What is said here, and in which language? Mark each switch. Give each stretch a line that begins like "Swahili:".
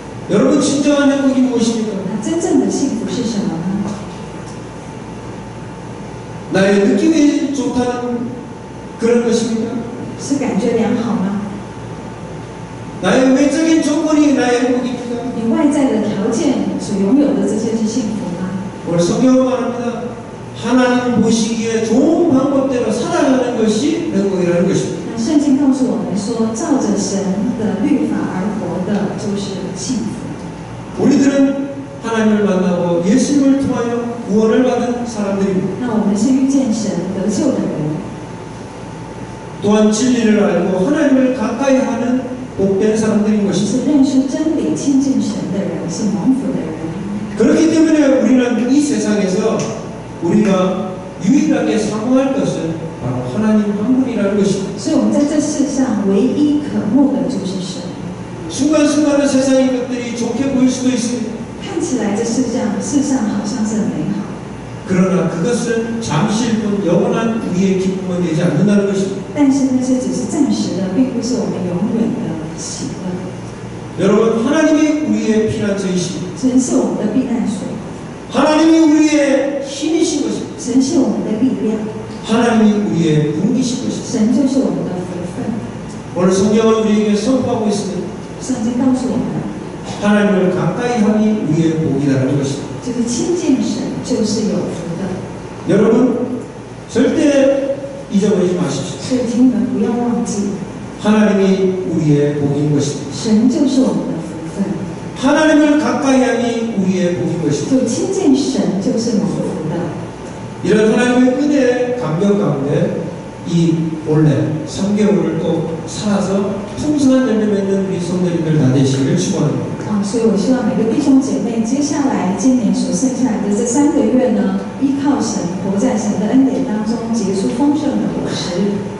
Korean: 여러분 진정한 행복이 무엇입니까?
Chinese: 那真正的幸福是什么呢？
Korean: 나의 느낌이 좋다는 그런 것입니까?
Chinese: 是感觉良好吗？
Korean: 나의 외적인 조건이 나의 행복입니까?
Chinese: 你外在的条件所拥有的这些是幸福吗？
Korean: 오늘 성경은 말합니다. 하나님 보시기에 좋은 방법대로 살아가는 것이 행복이라는 것입니다.
Chinese: 那圣经告诉我们说，照着神的律法而活的，就是幸福。
Korean: 우리들은 하나님을 만나고 예수님을 통하여 구원을 받은 사람들입니다.
Chinese: 那我们是遇见神得救的人，
Korean: 또한 진리를 알고 하나님을 가까이 하는 복된 사람들인 것입니다.
Chinese: 是认识真理、亲近神的人，是蒙福的人。
Korean: 그렇기 때문에 우리는 이 세상에서 우리가 유일하게 사모할 것은 바로 하나님 한 분이라는 것입니다.
Chinese: 所以我们在这世上唯一渴慕的就是神。
Korean: 순간순간은 세상의 것들이 좋게 보일 수도 있습니다.
Chinese: 看起来这世上好像是很美好，
Korean: 그러나 그것은 잠시일 뿐 영원한 우리의 기쁨은 되지 않는다는 것입니다.
Chinese: 但是那些只是暂时的，并不是我们永远的喜乐。
Korean: 여러분 하나님이 우리의 피난처이십니다.
Chinese: 神是我们的避难所，
Korean: 하나님이 우리의 힘이신 것입니다.
Chinese: 神是我们的力量，
Korean: 하나님이 우리의 분기신 것입니다.
Chinese: 神就是我们的福分。
Korean: 오늘 성경은 우리에게 선포하고 있습니다.
Chinese: 圣经告诉我们，
Korean: 하나님을 가까이 하니 우리의 복이라는 것입니다.
Chinese: 就是亲近神就是有福的。
Korean: 여러분 절대 잊어버리지 마십시오.
Chinese: 所以请你们不要忘记，
Korean: 하나님이 우리의 복인 것입니다.
Chinese: 神就是我们的福分。
Korean: 하나님을 가까이 하니 우리의 복인 것입니다.
Chinese: 就亲近神就是蒙福的。
Korean: 이런 하나님의 은혜의 감격 가운데 이 올해 3개월을 또 살아서 풍성한 열매 맺는 우리 성도님들 다 되시기를 축원합니다.
Chinese: 所以我希望每个弟兄姐妹，接下来今年所剩下来的这3个月呢，依靠神，活在神的恩典当中，结出丰盛的果实。